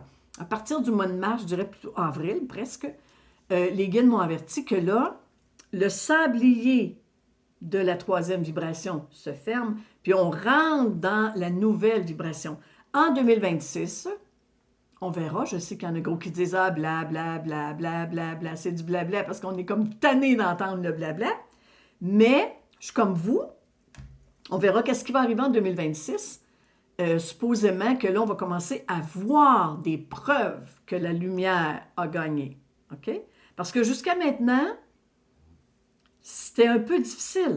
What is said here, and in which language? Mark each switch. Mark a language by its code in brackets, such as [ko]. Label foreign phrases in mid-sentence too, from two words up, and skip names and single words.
[fr] À partir du mois de mars, je dirais plutôt avril presque, les guides m'ont averti que là, le sablier de la troisième vibration se ferme, puis on rentre dans la nouvelle vibration. En 2026, on verra, je sais qu'il y en a gros qui disent « Ah, bla, bla, bla, bla, bla, bla », c'est du blabla parce qu'on est comme tanné d'entendre le blabla. Mais, je suis comme vous, on verra qu'est-ce qui va arriver en 2026. Supposément que là, on va commencer à voir des preuves que la lumière a gagné. OK? Parce que jusqu'à maintenant, c'était un peu difficile.